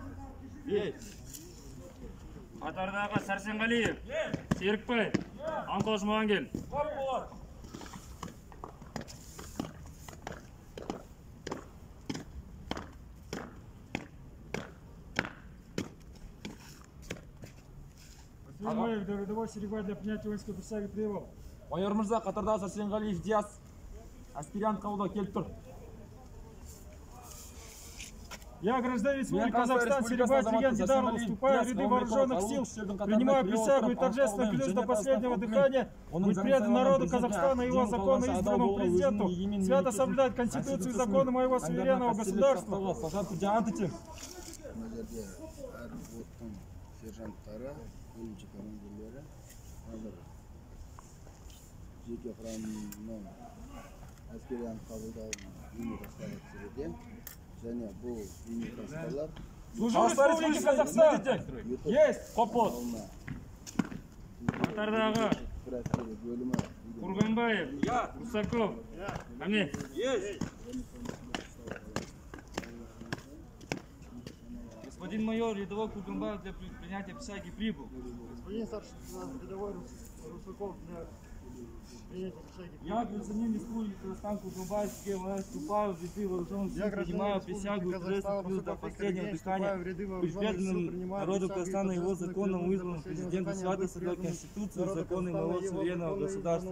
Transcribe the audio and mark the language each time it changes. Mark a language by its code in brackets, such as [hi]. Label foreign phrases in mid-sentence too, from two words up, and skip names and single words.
[kk] Қатардағы Сәрсенғалиев, Серікбай, Аңқау Жұмағангел. [ru] Васильев, рядовой Серегой для принятия воинской присяги прибыл. [kk] Майор Мырза, қатардағы Сәрсенғалиев Диас. Әскери ант қабылдау келіп тұр. [ru] Я, гражданин Республики Казахстан, Серегой Илья Дидаров, вступаю в ряды вооруженных сил, принимаю присягу и торжественно клянусь до последнего дыхания быть предан народу Казахстана и его законно избранному президенту, свято соблюдать Конституцию и законы моего суверенного государства. [kk] Сержанттары, бөлімше командирлері, қазір жеке құрамның әскери ант қабылдауын ұйымдастырып түсіруде, және бұл ұйымдастырулар [ru] Служу Республике Казахстан! Есть! [kk] Қопот! Қатардағы бір әскери бөлімі Құрғанбаев, Русаков. Қане? [ru] Господин майор, рядовой Курганбаев для принятия присяги прибыл. Господин старший рядовой Русаков для принятия присяги. Я, гражданин Республики Казахстан, Курганбаев, вступаю в ряды вооруженных сил, принимаю присягу и торжественно клянусь до последнего дыхания быть преданным народу Казахстана и его законному избранному президенту, свято соблюдать Конституцию и законы моего суверенного государства.